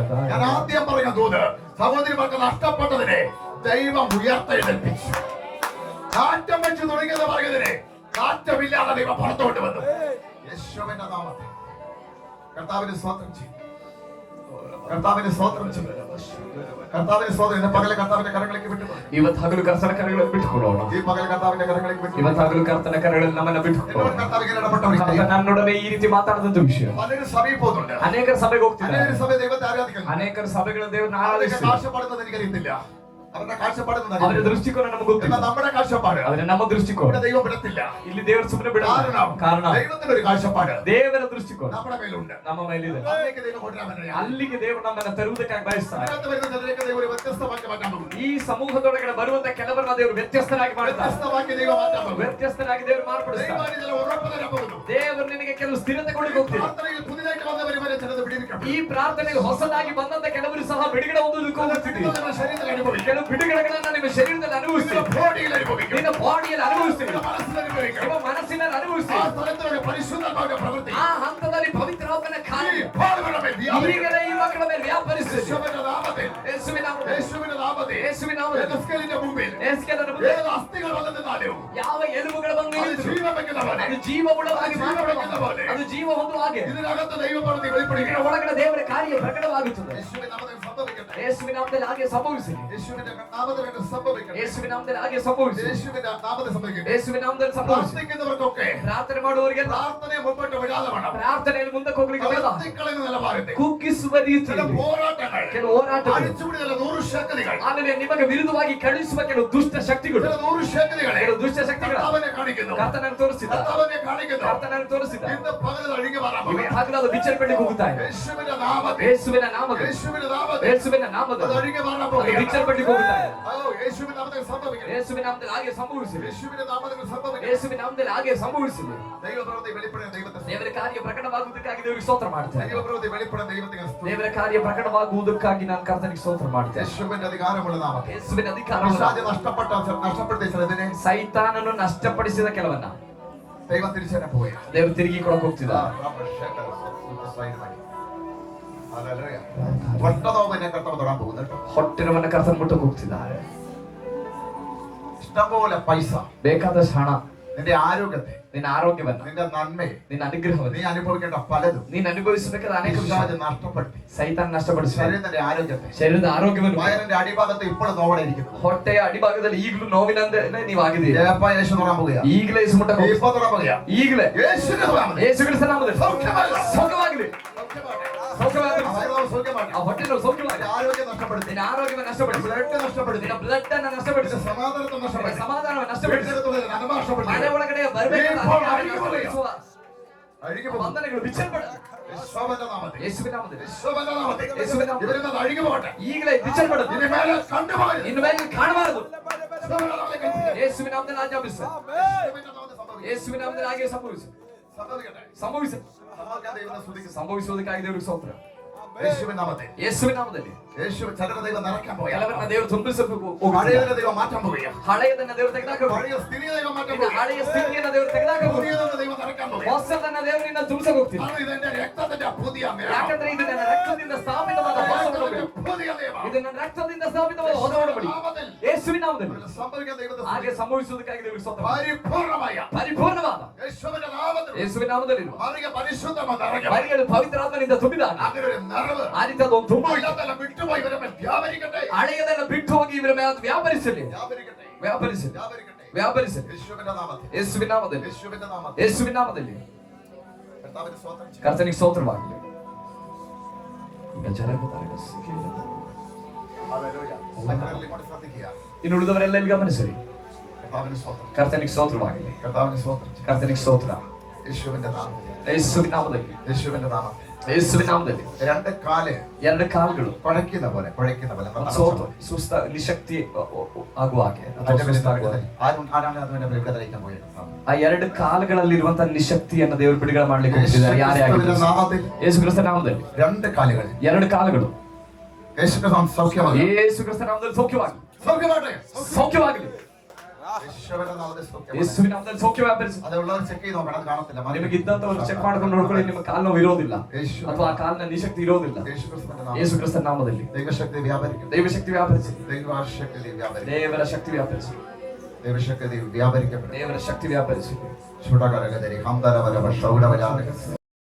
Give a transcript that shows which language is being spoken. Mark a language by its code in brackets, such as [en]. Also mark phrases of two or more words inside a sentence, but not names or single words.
[ml] ഞാൻ ആദ്യം പറഞ്ഞ ദൂത്, സഹോദരിമാർക്ക് നഷ്ടപ്പെട്ടതിനെ ദൈവം ഉയർത്തെഴുന്നേൽപ്പിച്ചു. കാറ്റം വെച്ച് തുടങ്ങിയത് പറഞ്ഞതിനെ കാറ്റമില്ലാതെ ദൈവം പുറത്തോട്ട് വന്നു. യേശുവിന്റെ നാമത്തിൽ കർത്താവിന് സ്തോത്രം ചെയ്യും. കർത്താവിന് സ്തോത്രം ചെയ്യും. കർത്താവിന് സ്തോത്രം. ഇന്ന് പകൽ കർത്താവിന്റെ കരങ്ങളിലേക്ക് വിട്ടുകൊള്ളണം. [kn] ಇವತ್ತಾಗಲು ಕರ್ತನ ಕರಗಳಲ್ಲಿ ಬಿಟ್ಟುಕೊಳ್ಳೋಣ. ಈ ಪಗಲ ಕರ್ತಾವಿನ ಕರಗಳಿಗೆ ಬಿಟ್ಟು ಇವತ್ತಾಗಲು ಕರ್ತನ ಕರಗಳಲ್ಲಿ ನಮ್ಮನ್ನ ಬಿಟ್ಟುಕೊಳ್ಳೋಣ. ಕರ್ತಾವಿಗೆ ಇಡಪಟ್ಟವರಿಗೆ ನನ್ನೊಡನೆ ಈ ರೀತಿ ಮಾತಾಡದಂತ ವಿಷಯ. ಅನೇಕ ಸಭೆಗೆ ಹೋಗುತ್ತಾರೆ. ಅನೇಕ ಸಭೆಗೆ ಹೋಗ್ತಾರೆ. ಅನೇಕ ಸಭೆ ದೇವತೆ ಆರಾಧಿക്കുന്നു. ಅನೇಕ ಸಭೆಗಳ ದೇವರನ್ನ ಆರಾಧಿಸ್ತಾರೆ. ಆಶೆ ಪಡುತ್ತದೆ ನನಗೆ ಗೊತ್ತಿಲ್ಲ. [ml] അവരുടെ കാഴ്ചപ്പാട് [kn] ಅವರ ದೃಷ್ಟಿಕೋನ ನಮಗೆ ಗೊತ್ತಿಲ್ಲ. [ml] നമ്മുടെ കാഴ്ചപ്പാട് [kn] ಆದರೆ ನಮ್ಮ ದೃಷ್ಟಿಕೋನ [ml] ദൈവം വിടത്തില്ല. [kn] ಇಲ್ಲಿ ದೇವರು ಸುಮ್ಮನೆ ಬಿಡಲ್ಲ. ಕಾರಣ [ml] ദൈവത്തിന്റെ ഒരു കാഴ്ചപ്പാട് [kn] ದೇವರ ದೃಷ್ಟಿಕೋನ [ml] നമ്മുടെ മേലുണ്ട്. [kn] ನಮ್ಮ ಮೇಲಿದೆ. [ml] അതിലേക്ക് ദൈവം കൊണ്ടുവരാൻ [kn] ಅಲ್ಲಿಗೆ ದೇವರು ನಮ್ಮನ್ನು ತರುವುದಕ್ಕಾಗಿ ಬಯಸ್ತಾನೆ. [ml] അതിനകത്ത് വരുന്ന ചിലരെയൊക്കെ ദൈവം ഒരു വ്യത്യസ്തമാക്കി മാറ്റാൻ പോകുന്നു. [kn] ಈ ಸಮೂಹದೊಳಗಡೆ ಬರುವಂತ ಕೆಲವರನ್ನ ದೇವರು ವ್ಯತ್ಯಸ್ತರಾಗಿ ಮಾಡ್ತಾರೆ. [ml] വ്യത്യസ്തമാക്കി ദൈവം മാറ്റാൻ പോകുന്നു. [kn] ವ್ಯತ್ಯಸ್ತರಾಗಿ ದೇವರು ಮಾರ್ಪಡಿಸ್ತಾರೆ. [ml] ദൈവം ചില ഉറപ്പ് തരാൻ പോകുന്നു. [kn] ದೇವರು ನಿನಗೆ ಕೆಲವು ಸ್ಥಿರತೆ ಕೊಡಲಿಕ್ಕೆ ಹೋಗ್ತಿದೆ. [ml] പ്രാർത്ഥനയിൽ പുതിയതായിട്ട് വന്നവരെ വരെ ചിലത് പിടിവിക്കണം. [kn] ಈ ಪ್ರಾರ್ಥನೆಗೆ ಹೊಸದಾಗಿ ಬಂದಂತ ಕೆಲವರು ಸಹ ಬಿಡುಗಡೆ ಹೊಂದುವುದಕ್ಕೆ ಹೋಗುತ್ತಿದೆ. [ml] നിങ്ങളുടെ ശരീരത്തിൽ അനുഭവിക്കണം. [kn] ಕೆಲವು ಬಿಡುಗಡೆಗಳನ್ನ ನಿಮ್ಮ ಶರೀರದಲ್ಲಿ ಅನುಭವಿಸ್ತೀವಿ. [ml] ബോഡിയിൽ അനുഭവിക്കണം. [kn] ನಿನ್ನ ಬಾಡಿಯಲ್ಲಿ ಅನುಭವಿಸ್ತೀವಿ. [ml] മനസ്സിൽ അനുഭവിക്കണം. [kn] ನಿಮ್ಮ ಮನಸ್ಸಿನಲ್ಲಿ [ml] ആ [kn] ಅನುಭವಿಸ್ತೀವಿ. [ml] സ്ഥലത്തിലൂടെ പരിശുദ്ധാത്മാവിന്റെ പ്രവൃത്തി [kn] ಆ ಹಂತದಲ್ಲಿ ಪವಿತ್ರಾತ್ಮನ ಕಾರ್ಯ [ml] പാടുകളുടെ മേൽ വ്യാപരിക്കണം. [kn] ಈಗಲೇ ಈ ಮಕ್ಕಳ ಮೇಲೆ ವ್ಯಾಪರಿಸುತ್ತದೆ. [ml] യേശുവിന്റെ നാമത്തിൽ [kn] ಯೇಸುವಿನ നാಮದಲ್ಲಿ [ml] യേശുവിന്റെ നാമത്തിൽ [kn] ಯೇಸುವಿನ ನಾಮದಲ್ಲಿ [ml] എസ്കേലിന്റെ മുമ്പിൽ [kn] ಯೇಸುವಿನ ಮುಂದೆ [ml] ഏത് അസ്ഥികൾ വന്നു നിന്നാലും [kn] ಯಾವ ಎಲುಬುಗಳು ಬಂದು [ml] അത് [kn] ನಿಂತರು [ml] ജീവൻ വെക്കുന്നവനെ [kn] ಅದು ಜೀವವುಳ್ಳವಾಗಿ ಮಾರ್ಪಡುತ್ತದೆ. ಅದು ಜೀವ ಹೊಂದುವಾಗೆ [ml] ഇതിനകത്ത് ദൈവപ്രവൃത്തി വെളിപ്പെടുകയാണ്. [kn] ಇದರ ಒಳಗಡೆ ದೇವರ ಕಾರ್ಯ ಪ್ರಕಟವಾಗುತ್ತದೆ. [ml] യേശുവിന്റെ നാമത്തിൽ സംഭവിക്കട്ടെ. [kn] ಯೇಸುವಿನ ನಾಮದಲ್ಲಿ ಹಾಗೆ ಸಂಭವಿಸಲಿ. [ml] യേശുവിന്റെ നാമത്തിൽ സംഭവിക്കട്ടെ. [kn] ಯೇಸುವಿನ ನಾಮದಲ್ಲಿ ಹಾಗೆ ಸಂಭವಿಸಲಿ. [ml] യേശുവിന്റെ നാമത്തിൽ സംഭവിക്കട്ടെ. [kn] ಯೇಸುವಿನ ನಾಮದಲ್ಲಿ ಸಂಭವಿಸಲಿ. [ml] പ്രാർത്ഥിക്കുന്നവർക്കൊക്കെ [kn] ಪ್ರಾರ್ಥನೆ ಮಾಡುವವರಿಗೆಲ್ಲ [ml] പ്രാർത്ഥനയെ മുമ്പോട്ട് വിടാതെ വേണം. [kn] ಪ್ರಾರ್ಥನೆಯಲ್ಲಿ ಮುಂದಕ್ಕೆ ಹೋಗ್ಲಿಕ್ಕೆ ಬೇಡ. [ml] കത്തിക്കളയുന്ന നിലപാടിൽ [kn] ಕುಗ್ಗಿಸುವ [ml] ചില [kn] ರೀತಿಯಲ್ಲಿ [ml] പോരാട്ടങ്ങൾ [kn] ಕೆಲವು ಹೋರಾಟಗಳು [ml] അടിച്ചുപിടി ചില 100 ശക്തികൾ [kn] ಆಮೇಲೆ ನಿಮಗೆ ವಿರುದ್ಧವಾಗಿ ಕಳುಹಿಸುವ ಕೆಲವು ದುಷ್ಟ ಶಕ್ತಿಗಳು [ml] ചില 100 ശക്തികളെ [kn] ಕೆಲವು ದುಷ್ಟ ಶಕ್ತಿಗಳು [ml] കർത്താവിനെ കാണിക്കുന്നു. [kn] ಕರ್ತನನ್ನು ತೋರಿಸಿದ [ml] കർത്താവിനെ കാണിക്കുന്നു. [kn] ಕರ್ತನನ್ನು ತೋರಿಸಿದ [ml] ഇന്ന് പകൽ ഒഴുകി വരാൻ [kn] ಇವೆ [ml] പോകുന്നു. [kn] ಹಗಲದ ಬಿಚ್ಚಲ್ಪಟ್ಟಿಗೆ ಹೋಗುತ್ತಾ ಇದೆ. [ml] യേശുവിന്റെ നാമത്തിൽ [kn] ಯೇಸುವಿನ ನಾಮದಲ್ಲಿ [ml] യേശുവിന്റെ നാമത്തിൽ [kn] ಯೇಸುವಿನ [ml] അത് [kn] ನಾಮದಲ್ಲಿ [ml] ഒഴുകി വരാൻ [kn] ಅದು [ml] പോകുന്നു. [kn] ಬಿಚ್ಚಲ್ಪಟ್ಟಿಗೆ ಹೋಗುತ್ತಾ ಇದೆ. [ml] യേശുവിന്റെ നാമത്തിൽ സംഭവിക്കണം. [kn] ಯೇಸುವಿನ ನಾಮದಲ್ಲಿ ಹಾಗೆ ಸಂಭವಿಸಲಿ. [ml] യേശുവിന്റെ നാമത്തിൽ സംഭവിക്കണം. [kn] ಯೇಸುವಿನ ನಾಮದಲ್ಲಿ ಹಾಗೆ ಸಂಭವಿಸಲಿ. [ml] ദൈവപ്രവൃത്തി വെളിപ്പെടുന്ന ദൈവത്തെ [kn] ದೇವರ ಕಾರ್ಯ ಪ್ರಕಟವಾಗುವುದಕ್ಕಾಗಿ ದೇವರಿಗೆ ಸ್ತೋತ್ರ ಮಾಡ್ತೇನೆ. [ml] ദൈവപ്രവൃത്തി വെളിപ്പെടുന്ന ദൈവത്തെ [kn] ದೇವರ ಕಾರ್ಯ ಪ್ರಕಟವಾಗುವುದಕ್ಕಾಗಿ ನಾನು ಕರ್ತನಿಗೆ ಸ್ತೋತ್ರ ಮಾಡ್ತೇನೆ. [ml] യേശുവിന്റെ അധികാരമുള്ള നാമത്തിൽ [kn] ಯೇಸುವಿನ ಅಧಿಕಾರ [ml] പിശാച് നഷ്ടപ്പെടുത്തിയ ചിലതിനെ [kn] ಸೈತಾನನು ನಷ್ಟಪಡಿಸಿದ ಕೆಲವನ್ನ [ml] ദൈവം തിരിച്ചറിയാൻ പോവുകയാണ്. [kn] ದೇವರು ತಿರುಗಿ ಕೊಡಕ್ಕೆ ಹೋಗ್ತಿದ್ದ. [ml] ഒട്ടതോന്നെ കർത്താവ് തൊടാൻ പോകുന്നു കേട്ടോ. [kn] ಹೊಟ್ಟೆನವನ್ನ ಕರ್ತನ ಮುಟ್ಟಕ್ಕೆ ಹೋಗ್ತಿದ್ದಾರೆ. [ml] ഇഷ്ടംപോലെ പൈസ, [kn] ಬೇಕಾದಷ್ಟು ಹಣ, [ml] നിന്റെ ആരോഗ്യത്തെ, [kn] ನಿನ್ನ ಆರೋಗ್ಯವನ್ನ, [ml] നിന്റെ നന്മയെ, [kn] ನಿನ್ನ ಅನುಗ್ರಹವನ್ನು [ml] നീ അനുഭവിക്കേണ്ട പലതും [kn] ನೀನು ಅನುಭವಿಸಬೇಕಾದ ಅನೇಕ [ml] പിശാച് [kn] ವಿಷಯ [ml] നഷ്ടപ്പെടുത്തി. [kn] ಸೈತಾನ ನಷ್ಟಪಡಿಸಿ [ml] ശരീരത്തിന്റെ ആരോഗ്യത്തെ, [kn] ಶರೀರದ ಆರೋಗ್ಯವನ್ನು [ml] വയറിന്റെ അടിഭാഗത്ത് ഇപ്പോഴും നോവടെ ഇരിക്കുന്നു. [kn] ಹೊಟ್ಟೆಯ ಅಡಿಭಾಗದಲ್ಲಿ ಈಗಲೂ ನೋವಿನಂತೆ ನೀವಾಗಿದ್ದೀರಿ. [ml] യേശു തൊടാൻ പോവുകയാ. [kn] ಈಗಲೇ ಯೇಸು ಮುಟ್ಟಕ್ಕೆ ಹೋಗಿ. [ml] ഇപ്പൊ തൊടാൻ പോവുകയാ. [kn] ಈಗಲೇ [ml] യേശുവിന്റെ നാമത്തിൽ [kn] ಯೇಸು ಕ್ರಿಸ್ತನ ನಾಮದಲ್ಲಿ [ml] സൗഖ്യമാകಲಿ. [kn] ಸೌಖ್ಯವಾಗಲಿ. സೌಖ್ಯವಾಗಲಿ. [ml] വയറുവേദന സൗഖ്യമാകಲಿ. [kn] ಆ ಹೊಟ್ಟೆ ನೋವು ಸೌಖ್ಯವಾಗಲಿ. [ml] നിന്റെ ആരോഗ്യം നഷ്ടപ്പെടുത്തി, [kn] ನಿನ್ನ ಆರೋಗ್ಯವನ್ನು ನಷ್ಟಪಡಿಸಿ, [ml] ബ്ലഡ് നഷ്ടപ്പെടുത്തി, [kn] ನಿನ್ನ ಬ್ಲಡ್ ಅನ್ನು ನಷ್ಟಪಡಿಸಿ, [ml] നിന്റെ സമാധാനത്തെ നഷ്ടപ്പെടുത്തി, [kn] ಸಮಾಧಾನವನ್ನು ನಷ್ಟಪಡಿಸಿ, [ml] വീട്ടിലെത്തുന്ന നന്മ നഷ്ടപ്പെടുത്തി. [kn] ಮನೆ ಒಳಗಡೆ ಬರಬೇಕಾದ ನಷ್ಟಪಡಿಸುವ [ml] അഴുകി പോകും. [kn] ಬಂಧನಗಳು ಬಿಚ್ಚಲ್ಪಡ. [ml] യേശുവിന്റെ നാമത്തിൽ, [kn] ಯೇಸುವಿನ ನಾಮದಲ್ಲಿ [ml] യേശുവിന്റെ നാമത്തിൽ യേശുവിന്റെ നാമത്തിൽ ഇവരിൽ നിന്ന് അഴുകി പോകട്ടെ. [kn] ಈಗಲೇ ಬಿಚ್ಚಲ್ಪಡದು. [ml] ഇനി മേലെ കണ്ടുപോകരുത്. [kn] ಇನ್ನು ಮೇಲೆ ಕಾಣಬಾರದು. [ml] യേശുവിന്റെ നാമത്തിൽ കൽപ്പിക്കുന്നു. [kn] ಯೇಸುವಿನ ನಾಮದಲ್ಲಿ ಆಜ್ಞಾಪಿಸು. [ml] യേശുവിന്റെ നാമത്തിൽ സംഭവിക്കട്ടെ. [kn] ಯೇಸುವಿನ ನಾಮದಲ್ಲಿ ಹಾಗೆ ಸಂಭವಿಸು. [ml] സംഭവിക്കട്ടെ. [kn] ಸಂಭವಿಸು. [ml] സമാധാനം ദൈവത്തെ സ്തുതിക്കുന്നു. [kn] ಸಂಭವಿಸುವುದಕ್ಕಾಗಿ ದೇವರಿಗೆ ಸ್ತೋತ್ರ. [ml] യേശുവിന്റെ നാമത്തിൽ [kn] ಯೇಸುವಿನ ನಾಮದಲ್ಲಿ [ml] യേശു ചിലരെ ദൈവം നിറയ്ക്കാൻ പോവുകയാണ്. [kn] ಕೆಲವರನ್ನ ದೇವರು ತುಂಬಿಸಬೇಕು. [ml] പഴയതിനെ ദൈവം മാറ്റാൻ പോവുകയാണ്. [kn] ಹಳೆಯದನ್ನ ದೇವರು ತೆಗೆದಾಕಬೇಕು. [ml] പഴയ സ്ഥിതിയെ ദൈവം മാറ്റാൻ [kn] ನಿನ್ನ [ml] പോവുകയാണ്. [kn] ಹಳೆಯ ಸ್ಥಿತಿಯನ್ನ ದೇವರು ತೆಗೆದಾಕಬೇಕು. [ml] പുതിയതൊന്ന് ദൈവം നിറയ്ക്കാൻ പോവുകയാണ്. [kn] ಹೊಸದನ್ನ ದೇವರು ನಿನ್ನ ತುಂಬಿಸಕ್ಕೆ ಹೋಗ್ತೀನಿ. [ml] കാരണം ഇതെന്റെ രക്തത്തിന്റെ പുതിയ നിയമം. [kn] ಯಾಕಂದ್ರೆ ಇದು ನನ್ನ ರಕ್ತದಿಂದ ಸ್ಥಾಪಿತವಾದ ಹೊಸ ಒಡಂಬಡಿಕೆ. [ml] പുതിയ നിയമം. [kn] ಇದು ನನ್ನ ರಕ್ತದಿಂದ ಸ್ಥಾಪಿತವಾದ ಹೊಸ ಒಡಂಬಡಿಕೆ. ಯೇಸುವಿನ ನಾಮದಲ್ಲಿ [ml] സംഭവിക്കാൻ ദൈവത്തെ [kn] ಹಾಗೆ ಸಂಭವಿಸುವುದಕ್ಕಾಗಿ ದೇವರಿಗೆ ಸ್ತೋತ್ರ. [ml] പരിപൂർണമായ [kn] ಪರಿಪೂರ್ಣವಾದ [ml] യേശുവിന്റെ നാമത്തിൽ [kn] ಯೇಸುವಿನ ನಾಮದಲ್ಲಿರುವ [ml] അവರಿಗೆ പരിശുദ്ധമായ നിറയ്ക്കണം. [kn] ಮರಿಗಳು ಪವಿತ್ರಾತ್ಮನಿಂದ ತುಂಬಿದಾಗ [ml] അങ്ങനെ ഒരു നിറവ് [kn] ಆ ರೀತಿಯಾದ ಒಂದು ತುಂಬ [ml] ഇല്ലാതെല്ലാം വിട്ടുപോയി ഇവരെ മേൽ വ്യാപരിക്കട്ടെ. [kn] ಹಳೆಯದೆಲ್ಲ ಬಿಟ್ಟು ಹೋಗಿ ಇವರ ಮೇಲೆ ಅದು ವ್ಯಾಪರಿಸಲಿ. [ml] വ്യാപരിക്കട്ടെ. [kn] ವ್ಯಾಪರಿಸಲಿ. [ml] വ്യാപരിക്കട്ടെ. [kn] ವ್ಯಾಪರಿಸಲಿ. [ml] യേശുവിന്റെ നാമത്തിൽ, [kn] ಯೇಸುವಿನ ನಾಮದಲ್ಲಿ [ml] യേശുവിന്റെ നാമത്തിൽ [kn] ಯೇಸುವಿನ ನಾಮದಲ್ಲಿ [ml] കർത്താവിന് സ്തോത്രം ചെയ്യുന്നു. [kn] ಕರ್ತನಿಗೆ ಸ್ತೋತ್ರವಾಗಲಿ. ಈಗ ಜಲಗತಾರಕ ಸಿಕ್ಕಿಲ್ಲ. [ml] ഹല്ലേലൂയ. സകലരിലും ഇങ്ങോട്ട് ശ്രദ്ധിക്കുക. [kn] ಇನ್ನು ಉಳಿದವರೆಲ್ಲ ಇಲ್ಲಿ ಗಮನಿಸಿರಿ. [ml] കർത്താവിന് സ്തോത്രം. [kn] ಕರ್ತನಿಗೆ ಸ್ತೋತ್ರವಾಗಲಿ. [ml] കർത്താവിന് സ്തോത്രം ചെയ്യുന്നു. [kn] ಕರ್ತನಿಗೆ ಸ್ತೋತ್ರ. [ml] യേശുവിന്റെ നാമത്തിൽ, [kn] ಯೇಸುವಿನ ನಾಮದಲ್ಲಿ [ml] യേശുവിന്റെ നാമത്തിൽ [kn] ಯೇಸುವಿನ ನಾಮದಲ್ಲಿ [ml] രണ്ട് കാല് [kn] ಎರಡು ಕಾಲುಗಳು [ml] കുഴയ്ക്കുന്ന പോലെ [kn] ಸೋತು ಸುಸ್ತ ನಿಶಕ್ತಿ ಆಗುವ ಹಾಗೆ ಅಥವಾ ಸುಸ್ತಾಗುವ ಹಾಗೆ. [ml] ആരാണ് അതിന്റെ ഇവിടെ തെളിയിക്കാൻ പോയത്? [kn] ಆ ಎರಡು ಕಾಲುಗಳಲ್ಲಿರುವಂತಹ ನಿಶಕ್ತಿಯನ್ನು ದೇವರು ಬಿಡುಗಡೆ ಮಾಡ್ಲಿಕ್ಕೆ ಹೋಗ್ತಿದ್ದಾರೆ. ಯಾರೇ ಆಗಿರಲಿ [ml] നാമത്തിൽ [kn] ಯೇಸು ಕ್ರಿಸ್ತ ನಾಮದಲ್ಲಿ [ml] രണ്ട് കാലുകൾ [kn] ಎರಡು ಕಾಲುಗಳು [ml] യേശുവിന്റെ സൗഖ്യമാകട്ടെ. [kn] ಯೇಸು ಕ್ರಿಸ್ತ ನಾಮದಲ್ಲಿ ಸೌಖ್ಯವಾಗಲಿ. [ml] സൗഖ്യമാകട്ടെ. [kn] ಸೌಖ್ಯವಾಗಲಿ. [ml] യേശുവിന്റെ നാമത്തിൽ സൗഖ്യമാകട്ടെ. [kn] ಯೇಸುವಿನ ನಾಮದಲ್ಲಿ ಸೌಖ್ಯ ವ್ಯಾಪರಿಸಿ. [ml] അതുള്ളവർ ಚೆಕ್ ചെയ്ത് നോക്കണം, അത് കാണത്തില്ല. [kn] ನಿಮಗೆ ಇದ್ದಂತವರು ಚೆಕ್ ಮಾಡ್ಕೊಂಡು ನೋಡ್ಕೊಳ್ಳಿ, ನಿಮ್ಮ ಕಾಲು ನೋವು ಇರೋದಿಲ್ಲ ಅಥವಾ ಆ ಕಾಲಿನ ನಿಶಕ್ತಿ ಇರೋದಿಲ್ಲ. ಯೇಸು ಕ್ರಿಸ್ತ ನಾಮದಲ್ಲಿ [ml] ദൈവശക്തി വ്യാപരിക്കും. [kn] ದೈವಶಕ್ತಿ ವ್ಯಾಪರಿಸಿ. [ml] ദൈവശക്തി വ്യാപരിക്കും. [kn] ದೇವರ ಶಕ್ತಿ ವ್ಯಾಪರಿಸಿ. [ml] ദൈവശക്തി വ്യാപരിക്കപ്പെടും. [kn] ದೇವರ ಶಕ್ತಿ ವ್ಯಾಪರಿಸಿ. ചൂടകരകരി ഹംദരവരവ ഷൗഡവരാ